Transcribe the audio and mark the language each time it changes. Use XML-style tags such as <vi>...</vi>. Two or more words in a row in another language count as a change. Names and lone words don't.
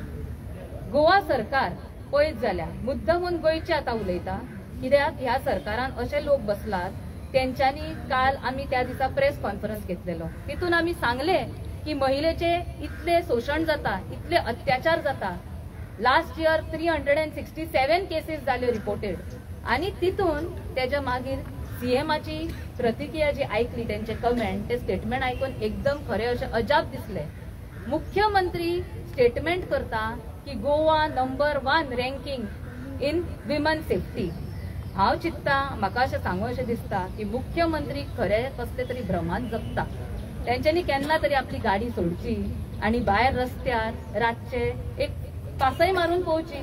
<kok>गोवा सरकार पळयत जाल्यार मुद्दमून गोंयचे आतां उलयता, कित्याक ह्या सरकारान अशे लोक बसलात तेंच्यांनी काल आमी त्या दिसा</kok> <en>press conference</en> <kok>घेतलेलो, तितून आमी सांगले की महिलेचे इतले शोषण जाता, इतले अत्याचार जाता.</kok> <en>last year</en> <kok>367 केसेस जाल्यो रिपोर्टेड. आणि तितून त्याच्या मागीर सीएमाची प्रतिक्रिया जी ऐकली, त्यांचे कमेंट, ते स्टेटमेंट ऐकून एकदम खरे असे अजाप दिसले. मुख्यमंत्री स्टेटमेंट करता की</kok> <en>Goa number 1 ranking in women safety.</en> <kok>हांव चित्ता, म्हाका अशें सांगू अशें दिसता की मुख्यमंत्री खरे कसले तरी भ्रमांत जगता. त्यांच्यानी केन्ना तरी आपली गाडी सोडची आणि भायर रस्त्यार रातचे एक पासय मारून पोवची.</kok>